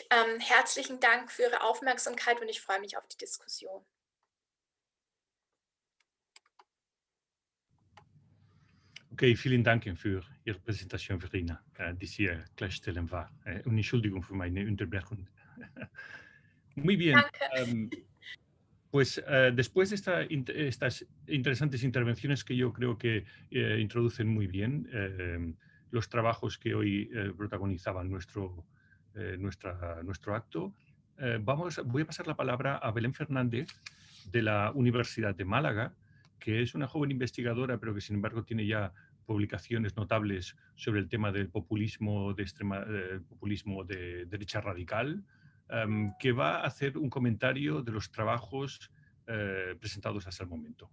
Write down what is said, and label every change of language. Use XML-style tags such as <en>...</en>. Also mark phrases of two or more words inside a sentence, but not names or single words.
<de>Herzlichen Dank für Ihre Aufmerksamkeit und ich freue mich auf die Diskussion. Okay, vielen Dank für Ihre Präsentation, Verena, die sehr klarstellend war. Und Entschuldigung für meine Unterbrechung.</de> <es>Muy bien. Pues después de estas interesantes intervenciones que yo creo que introducen muy bien los trabajos que hoy protagonizaban nuestro acto, voy a pasar la palabra a Belén Fernández de la Universidad de Málaga, que es una joven investigadora, pero que sin embargo tiene ya publicaciones notables sobre el tema del populismo populismo de derecha radical, que va a hacer un comentario de los trabajos presentados hasta el momento.</es>